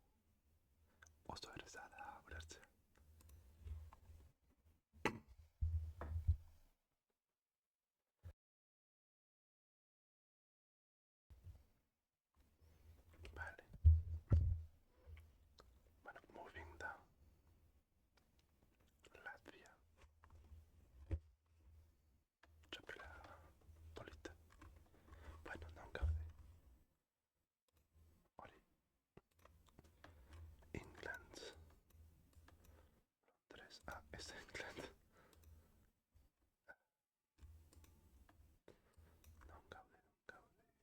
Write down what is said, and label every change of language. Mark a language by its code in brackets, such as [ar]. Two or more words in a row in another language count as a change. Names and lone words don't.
[eu] Oso erreza da ulertzea. Vale. Bueno, [en] moving down. Latvia. [eu] Txapela polita. Bueno, non gaude. Hori. England. Londres. Ah, ez England. Non gaude, non gaude.